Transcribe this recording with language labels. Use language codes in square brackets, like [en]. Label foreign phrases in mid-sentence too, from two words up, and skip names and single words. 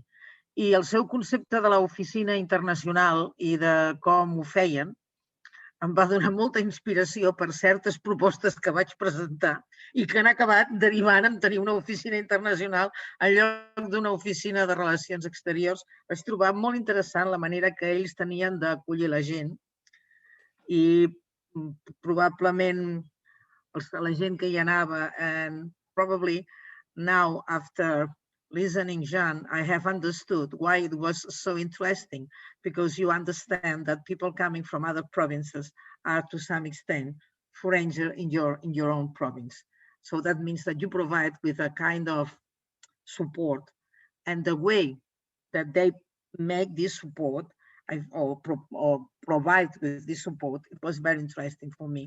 [ca] I el seu concepte de l'oficina internacional i de com ho feien em va donar molta inspiració per certes propostes que vaig presentar i que han acabat derivant en tenir una oficina internacional en lloc d'una oficina de relacions exteriors. Vaig trobar molt interessant la manera que ells tenien d'acollir la gent i probablement la gent que hi anava, [en] and probably now after listening, Jean, I have understood why it was so interesting, because you understand that people coming from other provinces are to some extent foreigner in your own province. So that means that you provide with a kind of support, and the way that they make this support or provide with this support, it was very interesting for me.